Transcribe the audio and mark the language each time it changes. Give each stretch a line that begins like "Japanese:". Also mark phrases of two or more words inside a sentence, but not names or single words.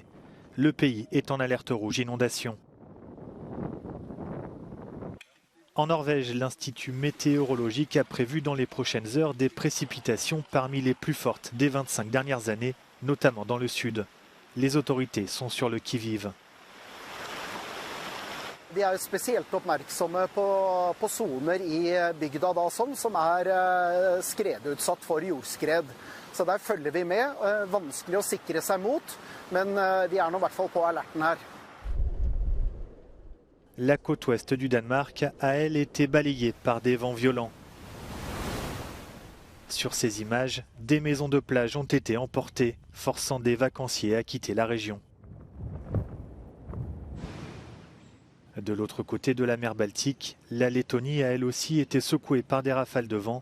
French: Le pays est en alerte rouge inondation. En Norvège, l'Institut météorologique a prévu dans les prochaines heures des précipitations parmi les plus fortes des 25 dernières années, notamment dans le sud. Les autorités sont sur le qui-vive.
Norwegian: De er jo spesielt oppmerksomme på soner i bygda da, som skredutsatt for jordskred. Så der følger vi med. Vanskelig å sikre seg mot, men vi nå I hvert fall på alerten her.
French: La côte ouest du Danemark a, elle, été balayée par des vents violents. Sur ces images, des maisons de plage ont été emportées, forçant des vacanciers à quitter la région. De l'autre côté de la mer Baltique, la Lettonie a elle aussi été secouée par des rafales de vent.